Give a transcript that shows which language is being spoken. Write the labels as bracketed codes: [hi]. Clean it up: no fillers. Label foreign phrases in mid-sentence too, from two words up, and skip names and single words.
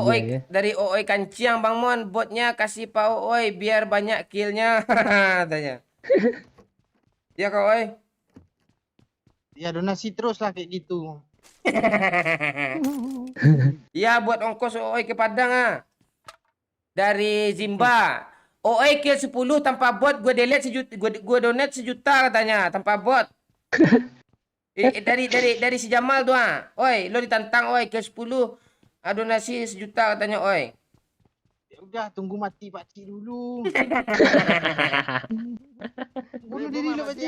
[id] Ooi, ya. dari Ooi Kanciang Bang Mon, botnya kasih Pak Ooi biar banyak killnya. Tanya. Ya Kak Ooi. Ya donasi terus lah kayak gitu. Ya buat ongkos oi ke Padang ah. Dari Zimba. Oi kill 10 tanpa bot, gue delete sejuta, gue donate sejuta katanya tanpa bot. Dari si Jamal tuh ah. Oi, lo ditantang oi kill 10 donasi sejuta katanya oi. Ya udah tunggu mati pakcik dulu. Bunuh diri lo pakcik.